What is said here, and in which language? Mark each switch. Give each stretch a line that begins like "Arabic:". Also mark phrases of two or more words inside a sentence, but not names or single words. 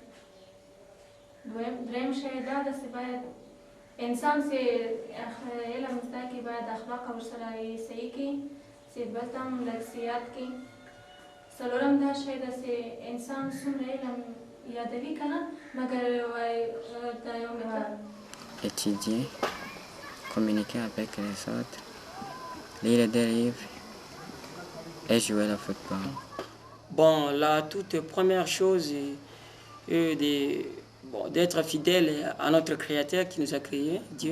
Pashto: دریم شی دا ده چې باید انسان چې علم زده کړي باید اخلاق ورسره صحیح کړي چې بل ته هم لږ یاد کړي څلورم دا شی ده چې انسان څومره علم یادوي که نه مګر دا یو مطلب
French: Étudier, communiquer avec les autres, lire des livres et jouer au football. Bon, la toute première chose est d'être fidèle à notre Créateur qui nous a créés, Dieu.